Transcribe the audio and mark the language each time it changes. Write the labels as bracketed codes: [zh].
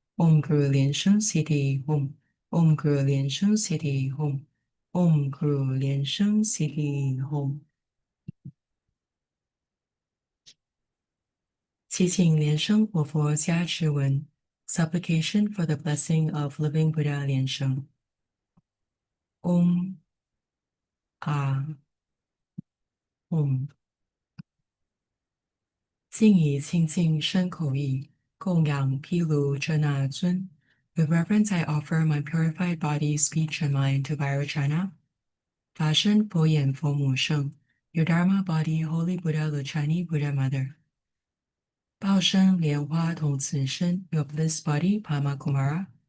[sa] Om Guru Lian Sheng Siddhi Hom. Om Guru Lian Sheng Siddhi Hom. Om Guru Lian Sheng Siddhi Hom. [zh] 祈请莲生活佛加持文 [en] Supplication for the blessing of living Buddha Lian Sheng. [zh] Om Om 敬以清净身口意供养毗卢遮那尊. [en] With reverence I offer my purified body, speech, and mind to Vajrayana. [zh] 法身佛眼佛母圣 [en] Your Dharma body, Holy Buddha Lochani Buddha Mother. [zh] 报身莲花童子身 [en] Your bliss body, Padma Kumara.